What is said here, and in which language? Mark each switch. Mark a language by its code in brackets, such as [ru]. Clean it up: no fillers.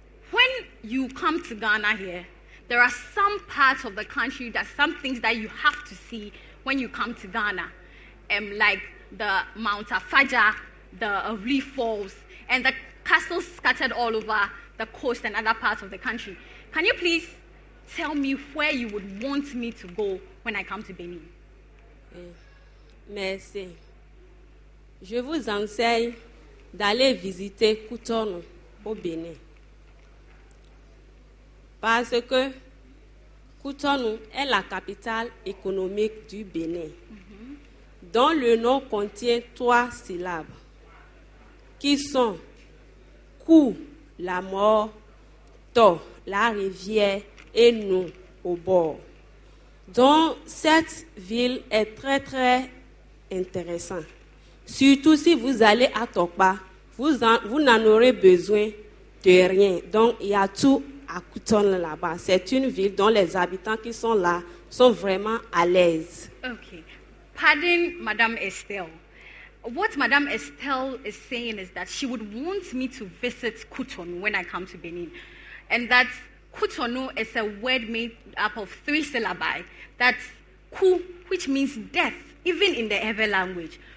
[en] When you come to Ghana here, there are some parts of the country, that some things that you have to see when you come to Ghana, like the Mount Afaja, the Avli Falls, and the castles scattered all over the coast and other parts of the country. Can you please tell me where you would want me to go when I come to Benin? [fr] Merci. Je vous enseigne d'aller visiter Cotonou au Bénin. Parce que Cotonou est la capitale économique du Bénin, dont le nom contient 3 syllabes, qui sont Kou, la mort, To, la rivière, et nous, au bord. Donc, cette ville est très, très intéressante. Surtout si vous allez à Tokpa, vous n'en aurez besoin de rien. Donc, il y a tout à Cotonou là-bas. C'est une ville dont les habitants qui sont là sont vraiment à l'aise. [en] Okay. Pardon, Madame Estelle. What Madame Estelle is saying is that she would want me to visit Cotonou when I come to Benin. And that Cotonou is a word made up of 3 syllabi. That's Ku, which means death, even in the Ewe language.